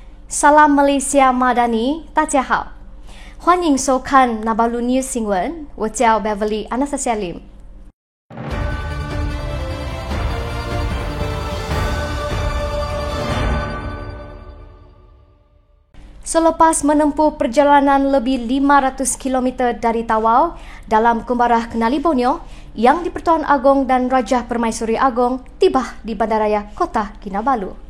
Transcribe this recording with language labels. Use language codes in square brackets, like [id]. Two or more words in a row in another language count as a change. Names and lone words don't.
[ms] Salam Malaysia Madani， [zh] 大家好，欢迎收看 Nabalu News 新闻，我叫 Beverly Anastasia Lim。 [ms] Selepas menempuh perjalanan lebih 500 km dari Tawau dalam Kumbarah Kenali Borneo, Yang di-Pertuan Agong dan Raja Permaisuri Agong tiba di Bandaraya Kota Kinabalu.